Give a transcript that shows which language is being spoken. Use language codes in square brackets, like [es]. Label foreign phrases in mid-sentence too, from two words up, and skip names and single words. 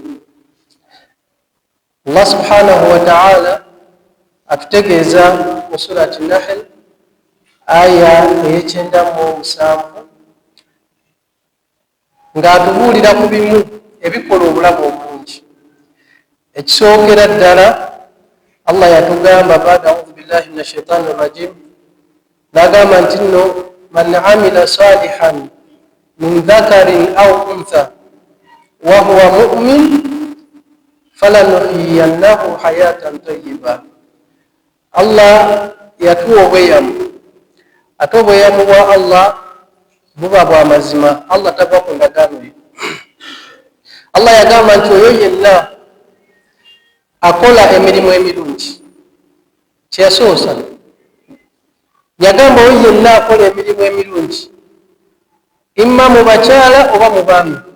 [ar] الله سبحانه وتعالى [lg] atutegeeza mu surati Nahl aya ey'e97 ng'atubuulira ku bimu ebikola obulamu obulungi. Ekisookera ddala Allah yatugamba baada [ar] أعوذ بالله من الشيطان الرجيم, [lg] n'agamba nti nno [ar] من عمل صالحا من ذكر أو أنثى وهو مؤمن فلنحيينه حياة طيبة. [lg] Allah yatuwa obweyamu, ate obweyamu bwa Allah buba bwa mazima. Allah tava ku ndagaano ye. Allah yagamba nti oyo yenna akola emirimu emirungi, kyeyasoosa yagamba oyo yenna akola emirimu emirungi, imma mu bakyala oba mu baami.